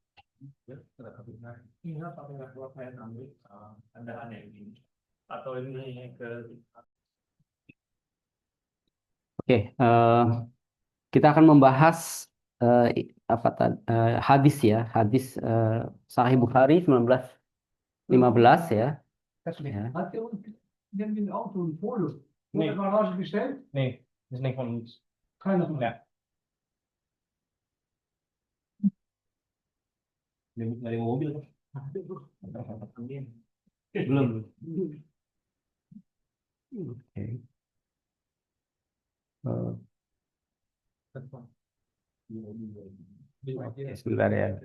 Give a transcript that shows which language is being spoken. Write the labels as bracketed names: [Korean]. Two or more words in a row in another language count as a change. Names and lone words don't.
[Indonesian] Ini apa yang kalau saya ambil ada aneh ini atau ini ke Oke, kita akan membahas hadis ya, hadis Sahih Bukhari 1915 ya. Ya. [German] Hat ihr uns denn den Auto ein Folie in der Garage gestellt? Nee, das ist nicht von uns. Keiner von uns. Ja. [Indonesian] Dari mobil kan? Belum. Oke. Eh, oke, sebentar ya.